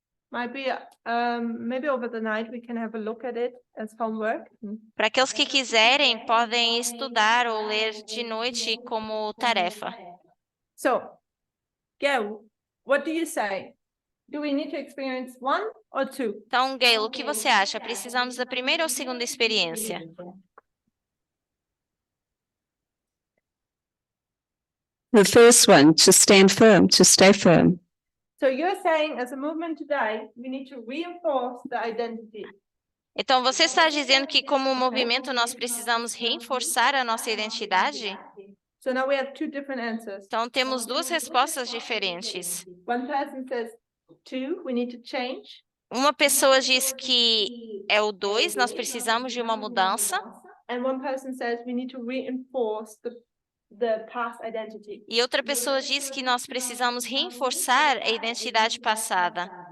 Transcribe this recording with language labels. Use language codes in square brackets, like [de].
[en] Might be, maybe over the night we can have a look at it as homework. [pt] Para aqueles que quiserem, podem estudar ou ler de noite como tarefa. [en] So, Gail, what do you say? Do we need to experience one or two? [pt] Então, Gail, o que você acha? Precisamos da primeira ou segunda experiência? [en] The first one, to stand firm, to stay firm. So you're saying as a movement today, we need to reinforce the identity. [pt] Então, você está dizendo que, como movimento, nós precisamos reforçar a nossa identidade? [en] So now we have two different answers. [pt] Então, temos duas respostas diferentes. [en] One person says two, we need to change. [pt] Uma pessoa diz que é o 2, nós precisamos de uma mudança. [en] And one person says we need to reinforce the past identity. [pt] E outra pessoa diz que nós precisamos reforçar a identidade passada.